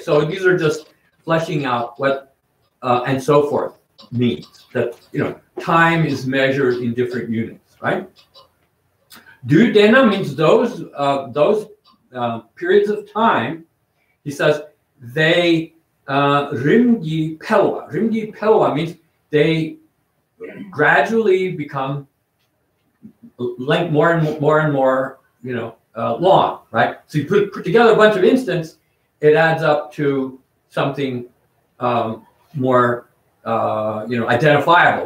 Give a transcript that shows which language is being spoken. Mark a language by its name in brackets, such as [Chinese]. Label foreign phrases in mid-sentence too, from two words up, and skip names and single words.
[English] So these are just fleshing out what. And so forth means that, you know, time is measured in different units, right? Dudena means those periods of time. He says they [Tibetan] rimgi pelwa. Rimgi pelwa [English] means they gradually become more and more, you know, long, right? So you put together a bunch of instants, it adds up to something. More, you know, identifiable.